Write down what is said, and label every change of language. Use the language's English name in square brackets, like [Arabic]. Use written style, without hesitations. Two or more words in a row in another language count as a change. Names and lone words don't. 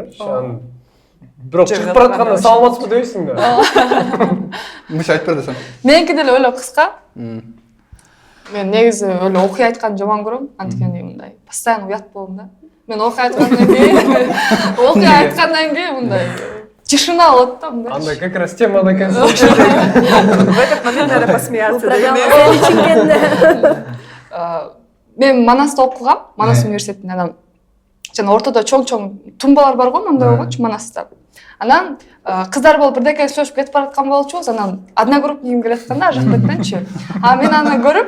[Kyrgyz] Бирок чыгып баратканда саламатсызбы дейсиң да. Мыш айтып бер десем. Меники деле эле кыска. Мен негизи эле окуя айтканды жаман көрөм. Анткени мындай постоянно уят болом да. Мен окуя айткандан кийин мындай тишина болот да, мындай. Андай [Russian] как раз [Kyrgyz] темада экенсиң. [Russian] В этот момент надо посмеяться. [Kyrgyz] Мен Манаста окугам, Манас университетинде. Анан жана ортодо чоң-чоң тумбалар бар го, мындай болгончу Манаста. Анан кыздар болуп бирдеке сүйлөшүп кетип бараткан болчубуз. Анан одногруппнигим келатканда ар жактан. А мен аны көрүп,